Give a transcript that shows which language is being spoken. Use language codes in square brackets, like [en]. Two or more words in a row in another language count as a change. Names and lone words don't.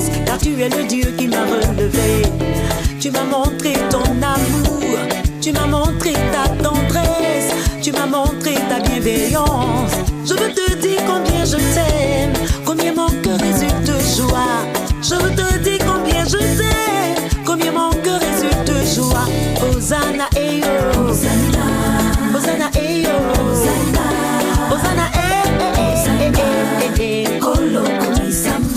[fr] Car tu es le Dieu qui m'a relevé. Tu m'as montré ton amour, tu m'as montré ta tendresse, tu m'as montré ta bienveillance. Je veux te dire combien je t'aime, combien mon cœur résulte de joie. Je veux te dire combien je t'aime, combien mon cœur résulte de joie. Hosanna, eh oh, Hosanna, Hosanna, eh oh, Hosanna, Hosanna, eh eh eh eh eh eh, [ln] Kolo Kumisamba.